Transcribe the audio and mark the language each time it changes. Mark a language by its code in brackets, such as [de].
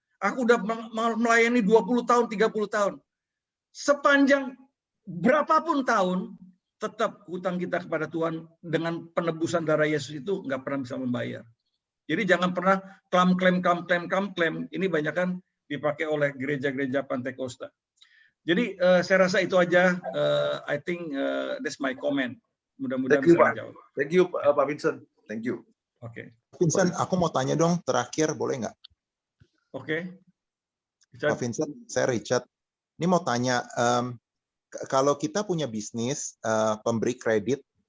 [id] Aku udah melayani 20 tahun, 30 tahun. Sepanjang berapapun tahun, tetap hutang kita kepada Tuhan dengan penebusan darah Yesus itu nggak pernah bisa membayar. Jadi jangan pernah klaim. Ini banyak kan dipakai oleh gereja-gereja Pantekosta. Jadi saya rasa itu aja. [en] I think that's my comment. [id] Mudah-mudahan bisa menjawab. [en] Thank you Pak Vincent. Thank you. [id] Oke. Vincent, aku mau tanya dong terakhir, boleh nggak? Oke. Pak Vincent, saya Richard. Ini mau tanya, kalau kita punya bisnis, pemberi kredit,